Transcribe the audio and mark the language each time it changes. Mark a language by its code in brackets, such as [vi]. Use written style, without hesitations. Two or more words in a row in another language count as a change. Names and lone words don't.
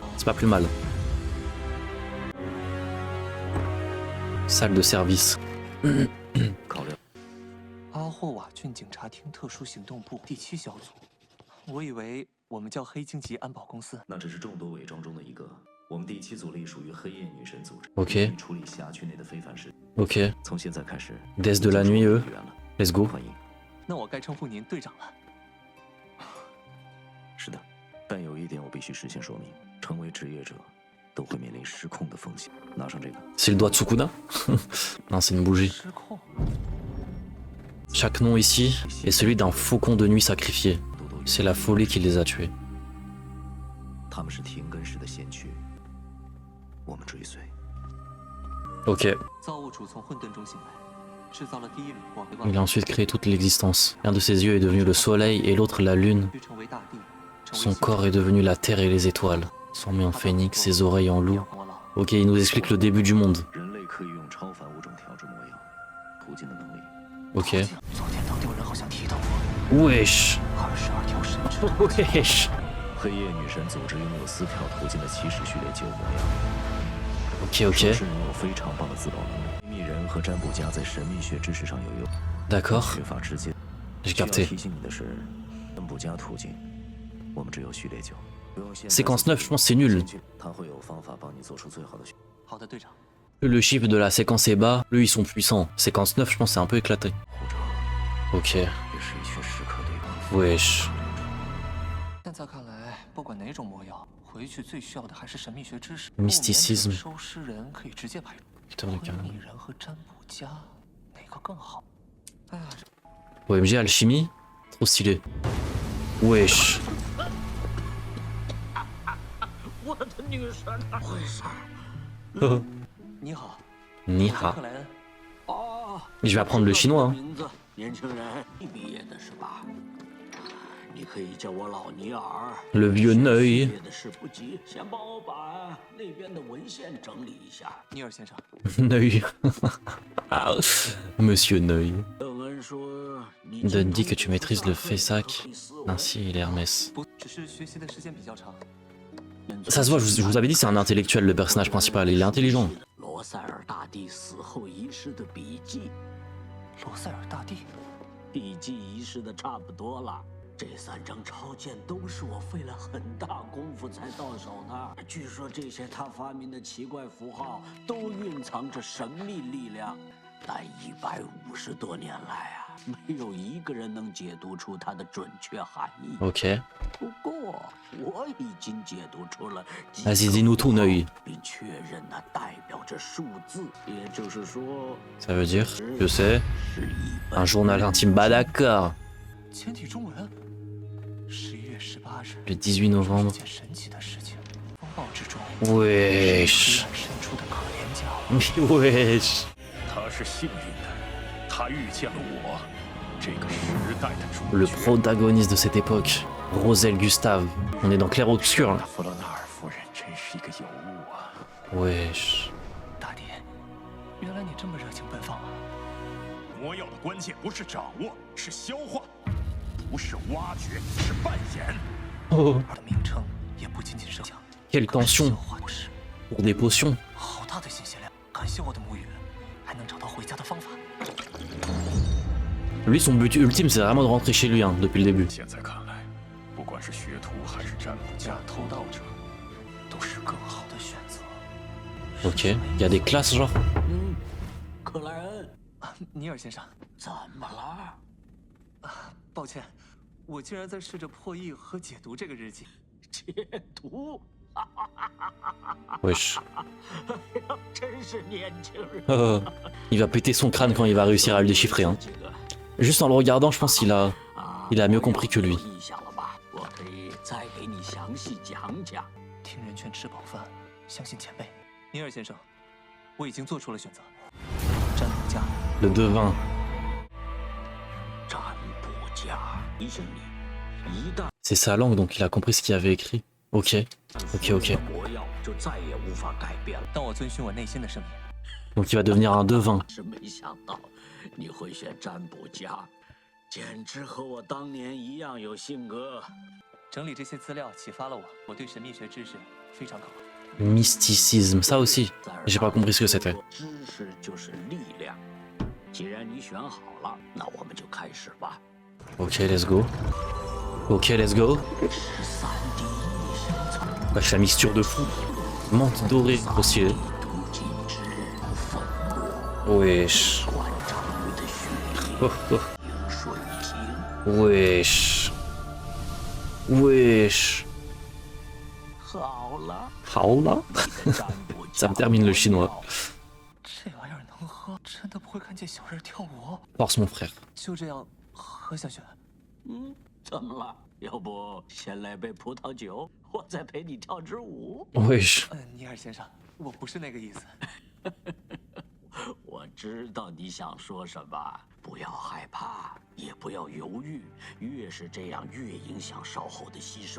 [fr] C'est pas plus mal. Salle de service. [zh] 考虑。阿霍瓦郡警察厅特殊行动部第7小组。我以为我们叫黑荆棘安保公司。那只是众多伪装中的一个。我们第7组隶属于黑夜女神组织。 [en] Ok. [zh] 处理辖区内的非凡事。 [en] Ok. [zh] 从现在开始。 [fr] Des de la nuit, eux. [en] Let's go. [zh] 欢迎。那我该称呼您队长了。是的，但有一点我必须事先说明：成为职业者，都会面临失控的风险。拿上这个。 [fr] C'est le doigt de Sukuna. Non, c'est une bougie. [zh] 失控。 [fr] Chaque nom ici est celui d'un faucon de nuit sacrifié. C'est la folie qui les a tués. [zh] 他们是停根时的先驱，我们追随。 [en] Ok. [zh] 造物主从混沌中醒来，制造了第一缕光。 [fr] Il a ensuite créé toute l'existence. L'un de ses yeux est devenu le soleil et l'autre la lune. [zh] 成为大地，成为 [fr] Son corps est devenu la terre et les étoiles. Son nez en phénix, ses oreilles en loup. Ok, il nous explique le début du monde. [zh] 人类可以用超凡物种调制魔药，途径的能力。 [en] Ok. [zh] 昨天当地有人好像提到过。 [fr] Wesh. [zh] 22条神之。 [fr] Wesh. [zh] 黑夜女神组织拥有4条途径的起始序列9魔药。 [en] Ok, ok. [zh] 是拥有非常棒的自保能力。秘密人和占卜家在神秘学知识上有优。 [fr] D'accord. [zh] 缺乏直接。 [fr] J'ai [zh] 需要 [fr] capté. [zh] 提醒你的是，占卜家途径，我们只有序列9。 [fr] Séquence 9, je pense c'est nul. [zh] 他会有方法帮你做出最好的选。好的，队长。 [fr] Plus le chiffre de la séquence est bas, plus ils sont puissants. Séquence 9, je pense c'est un peu éclaté. [en] Ok. [zh] 也是一群时刻对抗。 [fr] Wesh. [zh] 现在看来，不管哪种魔药，回去最需要的还是神秘学知识。 [fr] Mysticisme. [zh] 收尸人可以直接排除。 [fr] Putain de [zh] 灰 [fr] calme. [zh] 米人和占卜家，哪个更好？哎呀， [fr] OMG alchimie. Trop stylé. Wesh. [zh] 我的女神，回事？你好， Ni 我叫 ha. 克莱恩。哦， [fr] Je vais apprendre le chinois. Hein. [zh] 名字，年轻人，你毕业的是吧？你可以叫我老尼尔。 [fr] Le vieux Neuil. [zh] 毕业的事不急，先帮我把那边的文献整理一下。尼尔先生， [fr] Neuil. Monsieur Neuil. [zh] 邓恩说，你 [fr] Donne dit que tu maîtrises le Fessac, ainsi et l'Hermès. [zh] 不，只是学习的时间比较长。 [fr] Ça se voit, je vous avais dit, c'est un intellectuel, le personnage principal. Il est intelligent. [zh] 罗塞尔大帝死后仪式的笔记，罗塞尔大帝，笔记仪式的差不多了。这3张超剑都是我费了很大功夫才到手的。据说这些他发明的奇怪符号都蕴藏着神秘力量，但150多年来啊，没有一个人能解读出它的准确含义。 [en] Ok. [zh] 不过我已经解读出了几 [fr] Vas-y, [zh] 个 [fr] dis-nous tout, [zh] 符号 [fr] Neuil. [zh] 并确认它代表着数字，也就是说， [fr] Ça veut dire, je sais, [zh] 是一本 [fr] un journal intime. Bah d'accord. [zh] 简体中文。11月18日， [fr] Le 18 novembre. [zh] 件神奇的事情，风暴之中， [fr] Wesh. [zh] 黑暗伸出的可怜脚。 [fr] Wesh. [zh] 他是幸运的，他遇见了我，这个时代的主 [fr] Le [zh] 角。 [fr] protagoniste de cette époque, Roselle Gustave. On est dans Clair-Obscur là. [zh] 弗洛纳尔夫人真是一个尤物啊！ [fr] Wesh. [zh] 大帝，原来你这么热情奔放啊！魔药的关键不是掌握，是消化，不是挖掘，是扮演。 [fr] Oh, [zh] 我的名称也不仅仅是讲， [fr] quelle tension [zh] 消化不是， [fr] pour des potions. [zh] 好大的信息量！感谢我的母语，还能找到回家的方法。 [fr] Lui, son but ultime, c'est vraiment de rentrer chez lui, hein, depuis le début. [zh] 现在看来，不管是学徒还是占卜家、偷盗者，都是更好的选择。 [fr] Ok, il y a des classes genre. [zh] 克莱恩，尼尔先生，怎么了？抱歉，我竟然在试着破译和解读这个日记。解读？ [fr] Wesh. [zh] 真是年轻人。 [fr] Il va péter son crâne quand il va réussir à le déchiffrer. Hein. Juste en le regardant, je pense qu'il a mieux compris que lui. [zh] 印象了吧？我可以再给你详细讲讲。听人劝，吃饱饭，相信前辈。尼尔先生，我已经做出了选择。占卜家， [fr] Le devin. [zh] 占卜家，提醒你，一旦 [fr] C'est sa langue, donc il a compris ce qu'il avait écrit. [en] Ok. Ok, ok. [zh] 魔药就再也无法改变了。当我遵循我内心的声音。 [fr] Donc il va devenir un devin. [zh] 是没想到你会选占卜家，简直和我当年一样有性格。整理这些资料启发了我，我对神秘学知识非常渴望。 [fr] Mysticisme, ça aussi. J'ai pas compris ce que c'était. [zh] 知识就是力量。既然你选好了，那我们就开始吧。 [en] Ok, let's go. Ok, let's go. [fr] Wesh, la mixture de fou. Menthe dorée, trop stylé. Wesh. Oh, oh. Wesh. Wesh. [zh] 好了， Haola. [fr] Ça me termine le chinois. [zh] 这玩意儿能喝？真的不会看见小人跳舞？ [fr] Force mon frère. [zh] 就这样喝下去？怎么了？要不先来杯葡萄酒，我再陪你跳支舞。 [fr] Wesh. [zh] 尼尔先生，我不是那个意思。我知道你想说什么，不要害怕，也不要犹豫，越是这样，越影响稍后的吸收。